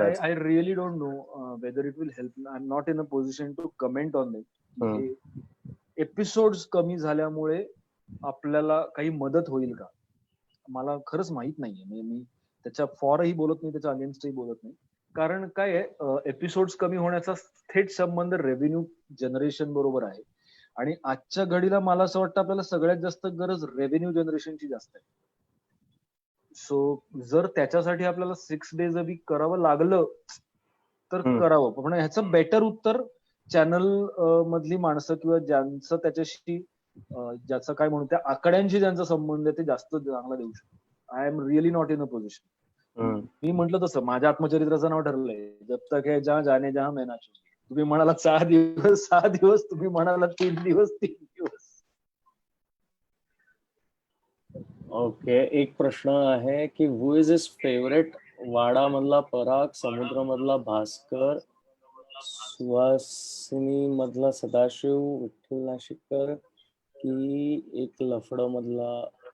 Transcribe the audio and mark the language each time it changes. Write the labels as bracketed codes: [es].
[en] I really don't know whether it will help. I'm not in a position to comment on it. [mr] Episodes कमी झाल्यामुळे आपल्याला काही मदत होईल का? मला खरंच माहित नाहीये. म्हणजे मी त्याच्या फॉरही बोलत नाही, त्याच्या अगेन्स्टही बोलत नाही. कारण काय आहे, एपिसोड्स कमी होण्याचा थेट संबंध रेव्हेन्यू जनरेशन बरोबर आहे. आणि आजच्या घडीला मला असं वाटतं आपल्याला सगळ्यात जास्त गरज रेव्हेन्यू जनरेशनची जास्त आहे. सो जर त्याच्यासाठी आपल्याला [en] 6 days a week [mr] करावं लागलं तर करावं. पण ह्याचं बेटर उत्तर चॅनल मधली माणसं किंवा ज्यांचं त्याच्याशी ज्याचं काय म्हणू त्या आकड्यांशी ज्यांचा संबंध आहे ते जास्त चांगला देऊ शकतो. [en] I am really not in a position. [mr] मी म्हटलं तसं माझ्या आत्मचरित्राचं नाव ठरलंय, जब तक है जहां जाने जहां मैं ना छू. तुम्ही म्हणाला 6 दिवस, तुम्ही म्हणाला 3 दिवस. ओके, एक प्रश्न आहे की [en] who is his favourite [mr] वाडा मधला पराग, समुद्र मधला भास्कर, सुहासिनी मधला सदाशिव, विठ्ठल नाशिककर की एक लफड मधला.